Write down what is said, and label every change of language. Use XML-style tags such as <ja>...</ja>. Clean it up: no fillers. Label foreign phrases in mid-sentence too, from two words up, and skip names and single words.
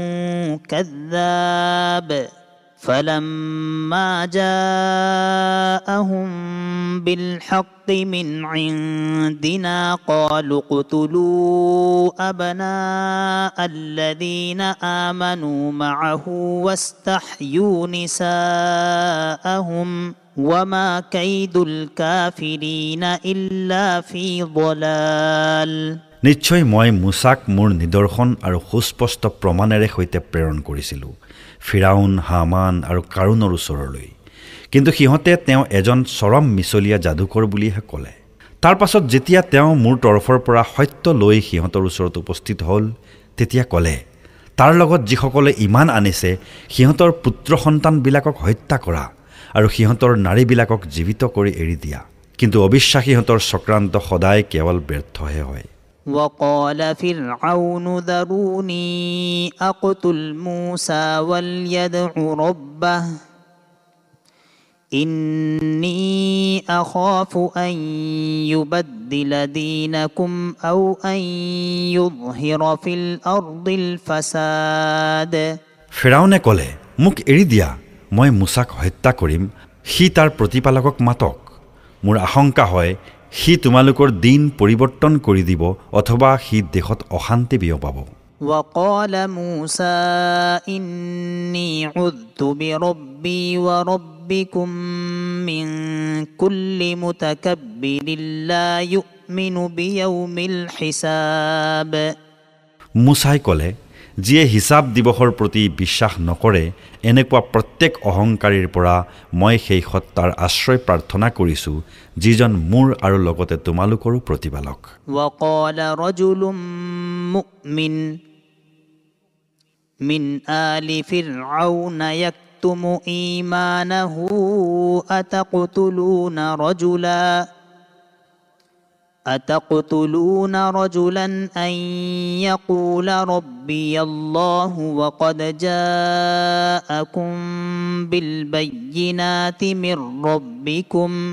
<ar>كذاب فلما جاءهم بالحق من عندنا قالوا اقتلوا أبناء الذين آمنوا معه واستحيوا نساءهم وما كيد الكافرين إلا في ضلال</ar> <as>নিশ্চয় মই মুসাক মোৰ নিদৰ্শন আৰু সুস্পষ্ট প্ৰমাণেৰে সৈতে প্ৰেৰণ কৰিছিলোঁ ফিৰাউন হামান আৰু কাৰুণৰ ওচৰলৈ কিন্তু সিহঁতে তেওঁ এজন চৰম মিছলীয়া যাদুকৰ বুলিহে ক'লে তাৰ পাছত যেতিয়া তেওঁ মোৰ তৰফৰ পৰা সত্য লৈ সিহঁতৰ ওচৰত উপস্থিত হ'ল তেতিয়া ক'লে তাৰ লগত যিসকলে ইমান আনিছে সিহঁতৰ পুত্ৰ সন্তানবিলাকক হত্যা কৰা আৰু সিহঁতৰ নাৰীবিলাকক জীৱিত কৰি এৰি দিয়া কিন্তু অবিশ্বাসীহঁতৰ চক্ৰান্ত সদায় কেৱল ব্যৰ্থহে হয়</as> <ar>وقال فرعون ذروني أقتل موسى وليدع ربه إني أخاف أن يبدل دينكم أو أن يظهر في الأرض الفساد</ar> <as>ফিৰাউনে ক'লে মোক এৰি দিয়া মই মুসাক হত্যা কৰিম সি তাৰ প্ৰতিপালকক মাতক মোৰ আশংকা হয় সি তোমালোকৰ দিন পৰিৱৰ্তন কৰি দিব অথবা সি দেশত অশান্তি বিয়পাব</as> <ar>وقال موسى إني عذت بربي وربكم من كل متكبر لا يؤمن بيوم الحساب</ar> <as>মুসাই ক'লে যিয়ে হিচাপ দিৱসৰ প্ৰতি বিশ্বাস নকৰে এনেকুৱা প্ৰত্যেক অহংকাৰীৰ পৰা মই সেই সত্তাৰ আশ্ৰয় প্ৰাৰ্থনা কৰিছোঁ যিজন মোৰ আৰু লগতে তোমালোকৰো প্ৰতিপালক</as> <ar>وقال رجل مؤمن من آل فرعون يكتم إيمانه أتقتلون رجلا أن يقول ربي الله وقد جاءكم بالبينات من ربكم</ar>